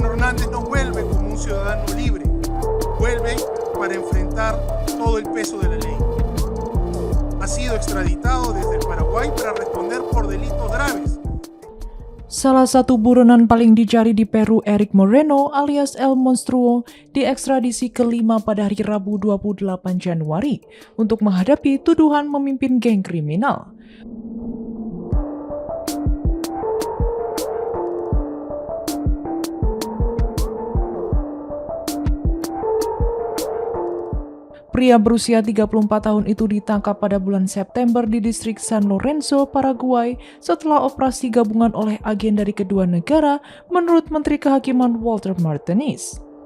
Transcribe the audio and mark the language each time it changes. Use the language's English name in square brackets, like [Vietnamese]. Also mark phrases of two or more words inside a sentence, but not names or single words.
[Spanish] Hernández no vuelve como un ciudadano libre, vuelve para enfrentar todo el peso de la ley. Ha sido extraditado desde el Paraguay para responder por delitos graves. [Indonesian] Salah satu buronan paling dicari di Peru, Eric Moreno alias El Monstruo, diekstradisi ke-5 pada hari Rabu 28 Januari untuk menghadapi tuduhan memimpin geng kriminal. Pria berusia 34 tahun itu ditangkap pada bulan September di distrik San Lorenzo, Paraguay setelah operasi gabungan oleh agen dari kedua negara, menurut Menteri Kehakiman Walter Martinez.